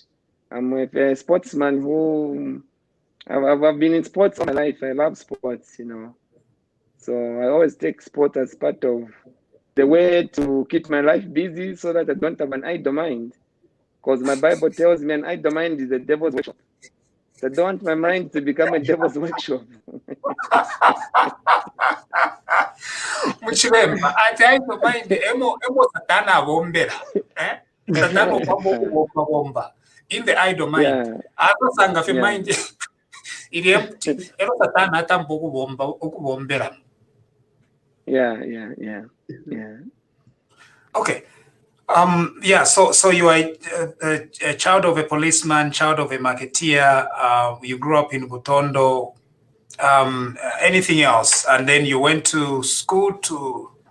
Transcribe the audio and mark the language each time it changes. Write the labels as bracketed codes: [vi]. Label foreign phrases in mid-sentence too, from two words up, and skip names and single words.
[en] I'm a sportsman who I've been in sports all my life. I love sports, you know. So I always take sport as part of the way to keep my life busy, so that I don't have an idle mind. Because my Bible tells me an idle mind is a devil's workshop. So I don't want my mind to become a devil's workshop. [bem] Muchiremba, ati [en] idle mind [bem] emo satana bombera. Satana bomba. [en] In the idle mind. [bem] Akasanga fe mind iri empty. Ero satana atambo ukubombera. [en] Yeah. Okay. Yeah, so you are a child of a policeman, child of a marketeer. You grew up in Butondo. Anything else? And then you went to school to...